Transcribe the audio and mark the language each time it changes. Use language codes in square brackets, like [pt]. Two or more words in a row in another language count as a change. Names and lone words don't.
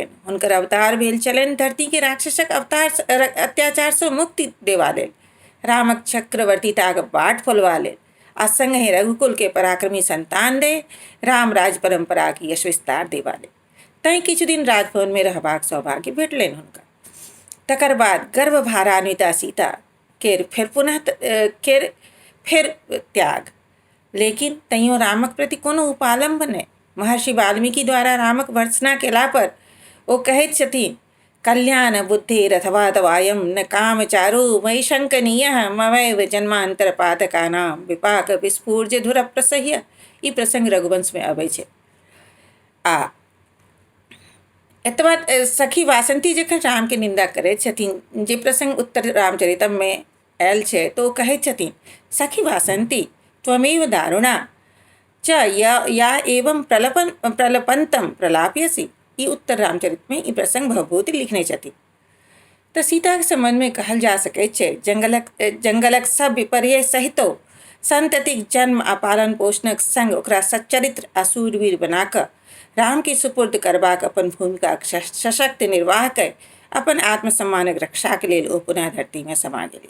[mai] हुनकर अवतार भेल छलनि धरती के राक्षसक अत्याचार सँ मुक्ति देबा लेल, रामक चक्रवर्तीताक बाट फुलवा ले आ संगहि रघुकुल के पराक्रमी संतान दे राम राज परंपरा की यश विस्तार देवाले। तई किछु दिन राजभवन में रहबाक सौभाग्य भेटलनि हुनका। तकर बाद गर्भभारान्विता सीता केर फेर त्याग, लेकिन तैयो रामक प्रति कोनो उपालंब नहि। महर्षि वाल्मीकि द्वारा रामक भर्त्सना केला पर ओ कहैत छथिन, [sa] कल्याण बुद्धिरथवा तवायं न कामचारो मयि शंकनीयः मवैव जन्मांतर पातकानां विपाक विस्फूर्ज धुर प्रसह्य। [mai] ई प्रसंग रघुवंश में अबै छै। आ एतबा [sa] सखी वासंती जखन रामके निंदा करैत छथिन, जे प्रसंग उत्तर रामचरितम में आयल छै, तो ओ कहैत छथिन, सखी वासंती त्वमेव दारुणा च या एवं प्रलपंतम प्रलापयसी। [mai] ई उत्तर रामचरित में ई प्रसंग भवभूति लिखने छथिन। तऽ सीताके संबंध में कहल जा सकैत छै, जंगलक सब विपर्य सहितो संततिक जन्म आ पालन पोषणक संग ओकरा सच्चरित्र आ सूरवीर बना कऽ राम के सुपुर्द करबाक अपन भूमिका सशक्त निर्वाह कऽ अपन आत्मसम्मानक रक्षाक लेल ओ पुनः धरती में समा गेली।